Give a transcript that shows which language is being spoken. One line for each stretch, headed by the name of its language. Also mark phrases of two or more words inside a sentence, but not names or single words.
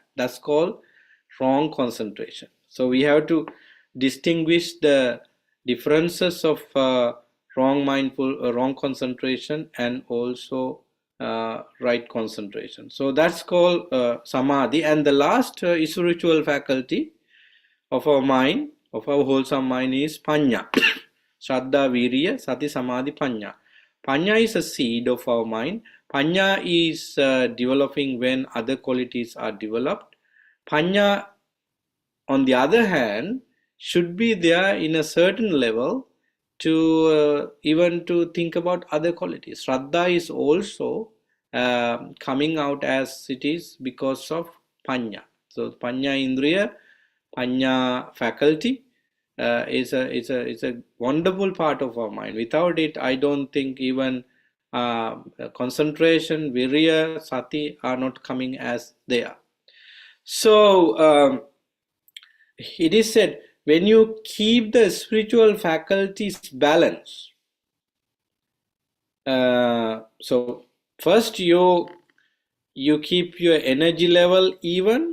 English: That's called wrong concentration. So we have to distinguish the differences of wrong concentration and also right concentration. So that's called samadhi. And the last spiritual faculty of our mind, of our wholesome mind, is panya.
Pali: Shraddha, virya, sati, samadhi, panya.
English: Panya is a seed of our mind. Panya is developing when other qualities are developed. Panya, on the other hand, should be there in a certain level to even to think about other qualities. Shraddha is also coming out as it is because of panya. So
Pali: panya indriya,
English: panya faculty is a wonderful part of our mind. Without it, I don't think even concentration,
Pali: virya, sati
English: are not coming as they are. So it is said, when you keep the spiritual faculties balanced, so first you keep your energy level even.